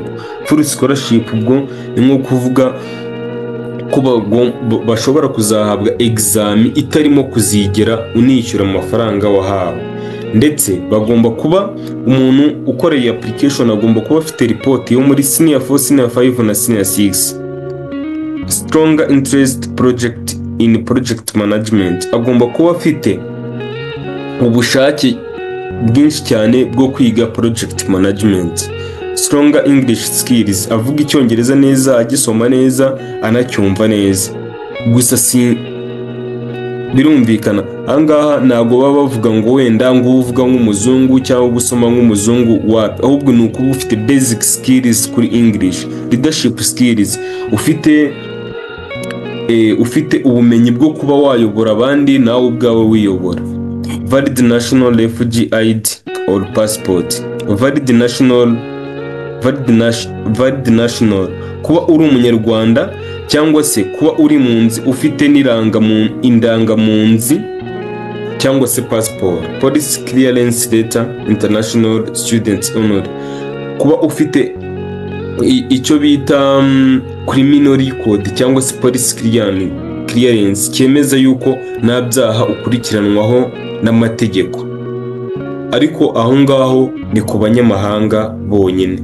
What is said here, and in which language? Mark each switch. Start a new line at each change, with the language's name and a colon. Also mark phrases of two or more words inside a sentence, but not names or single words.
English: Full scholarship
Kinyarwanda: ubwo ni nko kuvuga ko bashobora kuzahabwa examen itarimo kuzigera unishyura amafaranga wahawe. Ndetse bagomba kuba umuntu ukoreye application agomba kuba afite report yo muri senior 4, senior 5 na senior 6.
English: Stronger interest project in project management,
Kinyarwanda: agomba kuba afite ubushake bwinshi cyane bwo kwiga
English: project management. Stronger English skills,
Kinyarwanda: avuga icyongereza neza, agisoma neza, anacyumva neza. Gusa si birumvikana ahangaha ntago baba bavuga ngo wenda ngo uvuga nk'umuzungu cyangwa gusoma nk'umuzungu wapi, ahubwo ni ukuba ufite
English: basic skills
Kinyarwanda: kuri English.
English: Leadership skills,
Kinyarwanda: ufite ubumenyi bwo kuba wayobora abandi nawe ubwawe wiyobora.
English: Valid national refugee ID or passport. Valid national,
Kinyarwanda: kuba uri umunyarwanda cyangwa se kuba uri munzi ufite indangamunzi cyangwa se passport.
English: Police clearance letter, international student honor,
Kinyarwanda: kuba ufite icyo bita
English: criminal record
Kinyarwanda: cyangwa se
English: police clearance
Kinyarwanda: cyemeza yuko nta byaha ukurikiranwaho n'amategeko. Ariko aho ngaho ni ku banyamahanga bonyine.